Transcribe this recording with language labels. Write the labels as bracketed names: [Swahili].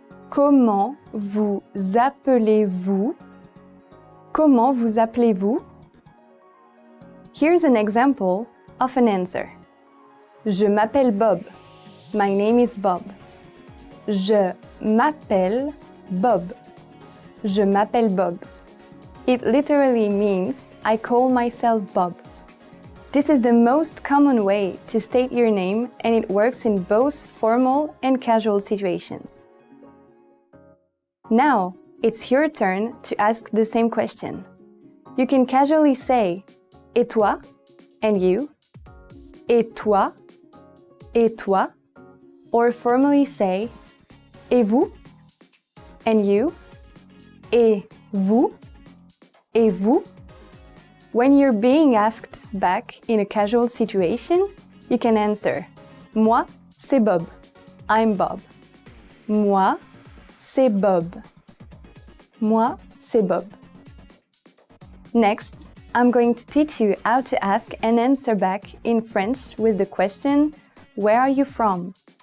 [French] Comment vous appelez-vous? Comment vous appelez-vous? [English] Here's an example of an answer. [French] Je m'appelle Bob. [English] My name is Bob. [French] Je m'appelle Bob. Je m'appelle Bob. [English] It literally means I call myself Bob. This is the most common way to state your name, and it works in both formal and casual situations. Now, it's your turn to ask the same question. You can casually say [French] et toi [English] and you, [French] et toi, et toi, [English] or formally say [French] et vous [English] and you, [French] et vous, et vous. [English] When you're being asked back in a casual situation, you can answer [French] moi, c'est Bob. [English] I'm Bob. [French] Moi, c'est Bob. Moi, c'est Bob. [English] Next, I'm going to teach you how to ask and answer back in French with the question, where are you from?